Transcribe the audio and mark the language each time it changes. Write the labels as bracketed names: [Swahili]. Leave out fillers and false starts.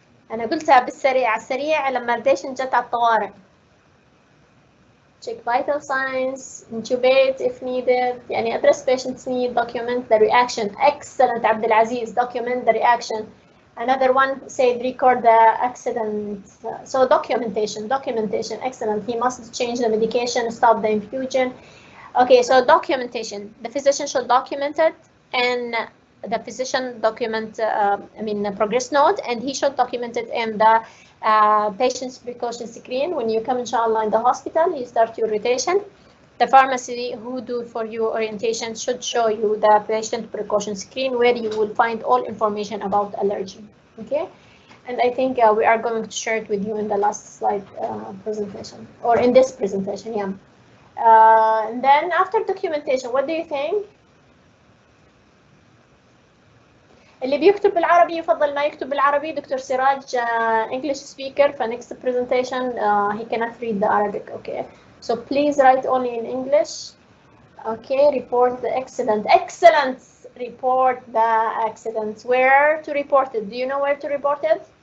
[Arabic] أنا قلتها بالسريع على السريع لما البيشنت جت على الطوارئ. [English] Check vital signs, intubate if needed. يعني address patient's need, document the reaction. Excellent, عبد العزيز. Document the reaction. Another one said record the accident. So documentation. Excellent. He must change the medication, stop the infusion. Okay, so documentation. The physician should document it and the physician document, progress note, and he should document it in the patient's precaution screen. When you come, inshallah, in the hospital, you start your rotation. The pharmacy who do for you orientation should show you the patient precaution screen where you will find all information about allergy. Okay, and I think we are going to share it with you in the last slide presentation, or in this presentation, yeah. And then after documentation, what do you think? [Arabic] اللي بيكتب بالعربي يفضل ما يكتب بالعربي. [English] Doctor سراج English speaker, for next presentation he cannot read the Arabic. Okay, so please write only in English. Okay, report the excellent, report the accidents. Where to report it? Do you know where to report it?